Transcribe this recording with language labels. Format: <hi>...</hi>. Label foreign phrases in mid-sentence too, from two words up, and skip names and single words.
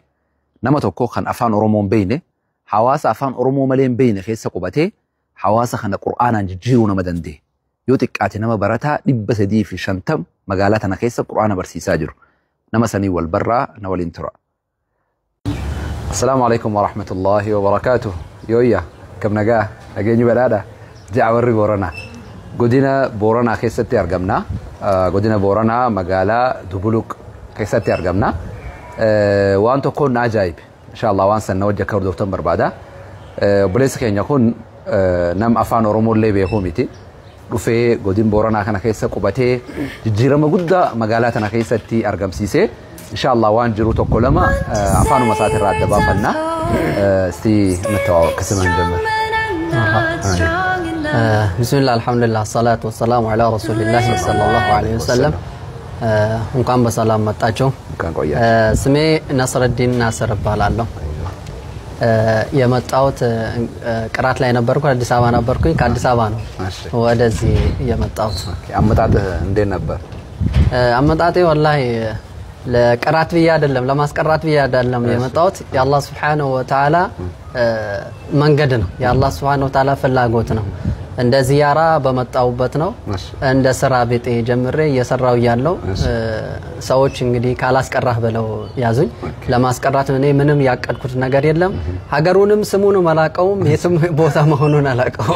<om>Nama tokko kan afaan Oromoo hin beekne, hawaasa afaan Oromoo malee hin beekne keessa qubatee hawaasa kana Qur'aanaan jijjiiruu nama danda'e. Yoo xiqqaate nama barataa 350 magaalaa tana keessa Qur'aana barsiisaa jiru. Nama sanii wal barraa na waliin tura.</om> <ar>السلام عليكم ورحمة الله وبركاته.</ar> <om>Yooyya kam nagaa nageenyi badhaadha. Ja'a warri Booranaa. Godina Booranaa keessatti argamna. Godina Booranaa magaalaa Dubuluq keessatti argamna. Waan tokko na ajaa'ibe. Inshallah waan sanna wajja akka hordoftan barbaada. Obboleessi keenya kun nama afaan Oromoo illee beekuu miti. Dhufee godina Booranaa kana keessa qubatee jijjiirama guddaa magaalaa tana keessatti argamsiisee inshallah waan jiru tokko lama afaanuma isaatirraa adda baafannaa. Isti natawa kasman jamal.</om> <ar>بسم الله الحمد لله الصلاة والسلام على رسول الله صلى الله عليه وسلم</ar> <am>እንኳን በሰላም መጣችሁ ስሜ ነስረዲን ናስር እባላለሁ የመጣሁት ቅራት ላይ ነበርኩ አዲስ አበባ ነበርኩኝ ከአዲስ አበባ ነው ወደዚህ የመጣሁት አመጣጥህ እንዴት ነበር አመጣጤ ወላሂ ለቅራት ብዬ አይደለም ለማስቀራት ብዬ አይደለም የመጣሁት የአላህ</am> <ar>سبحانه وتعالى</ar> <am>መንገድ ነው የአላህ</am> <ar>سبحانه وتعالى</ar> <am>ፍላጎት ነው እንደ ዚያራ በመጣውበት ነው እንደ ስራ ቤት ጀምሬ እየሰራው ያለው ሰዎች እንግዲህ ካላስቀራህ ብለው ያዙኝ ለማስቀራት እኔ ምንም ያቀድኩት ነገር የለም ሀገሩንም ስሙንም አላቀውም የትም ቦታ መሆኑን አላቀው</am>